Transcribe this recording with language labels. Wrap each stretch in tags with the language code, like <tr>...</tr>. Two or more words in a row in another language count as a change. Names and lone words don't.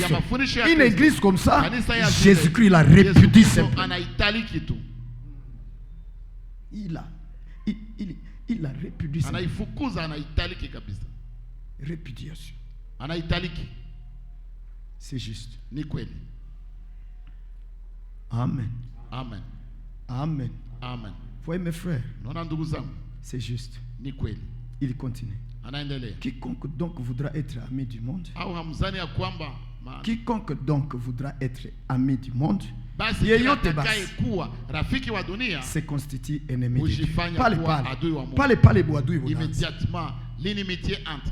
<fr>Une église comme ça, Jésus-Christ la répudie simplement. Il la répudie simplement. Répudiation. C'est juste.</fr> <sw>Ni kweli.</sw> <fr>Amen. Amen. Amen. Amen. Voyez mes frères. C'est juste.</fr> <sw>Ni kweli.</sw> <fr>Il continue. Quiconque donc voudra être ami du monde. Quiconque donc voudra être ami du monde. Se constitue ennemi de Dieu. Parlez. Immédiatement, l'inimitié entre.</fr>